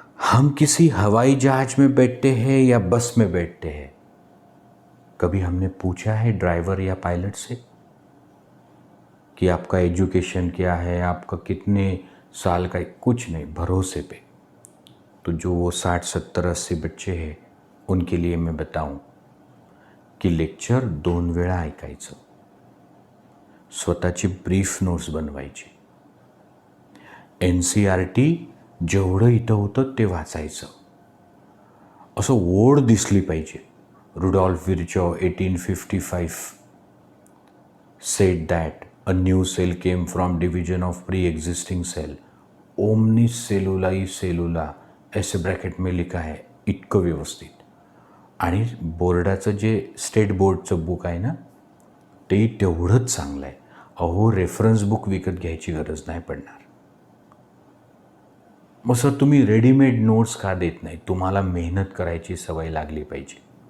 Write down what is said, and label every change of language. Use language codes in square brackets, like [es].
[hi] हम किसी हवाई जहाज में बैठते हैं या बस में बैठते हैं, कभी हमने पूछा है ड्राइवर या पायलट से कि आपका एजुकेशन क्या है, आपका कितने साल का? कुछ नहीं, भरोसे पे. तो जो वो 60, 70, 80 बच्चे हैं उनके लिए मैं बताऊं की [mr] लेक्चर 2 वेळा ऐकायचं, स्वतःची ब्रीफ नोट्स बनवायची, NCERT जेवढं इथं होतं ते वाचायचं. असं ओढ दिसली पाहिजे. [en] Rudolf Virchow 1855 said that a new cell came from division of pre-existing cell. [mr] Omnis सेलुलाई सेलुला [hi] ऐसे ब्रॅकेट में लिखा है, [mr] इतकं व्यवस्थित. आणि बोर्डाचं जे स्टेट बोर्डचं बुक आहे ना, ते तेवढंच चांगलं आहे. अहो, रेफरन्स बुक विकत घ्यायची गरज नाही पडणार. मग सर तुम्ही रेडीमेड नोट्स का देत नाही? तुम्हाला मेहनत करायची सवय लागली पाहिजे.